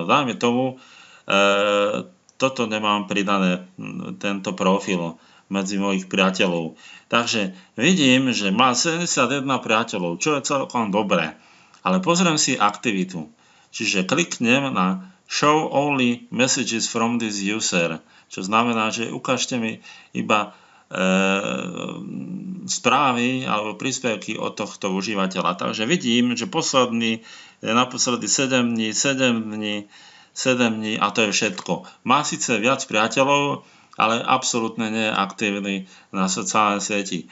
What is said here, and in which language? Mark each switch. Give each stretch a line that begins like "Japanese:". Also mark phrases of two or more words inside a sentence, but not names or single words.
Slovak: Dajme tomu, toto nemám pridané, tento profil medzi mojich priateľov. Takže vidím, že má 71 priateľov, čo je celkom dobré. Ale pozriem si aktivitu. Čiže kliknem na
English: Show only messages from this user,
Slovak: čo znamená, že ukážte mi iba správy alebo príspevky od tohto užívateľa. Takže vidím, že naposledy 7 dní a to je všetko. Má síce viac priateľov, ale absolútne nie je aktívny na sociálnej sieti.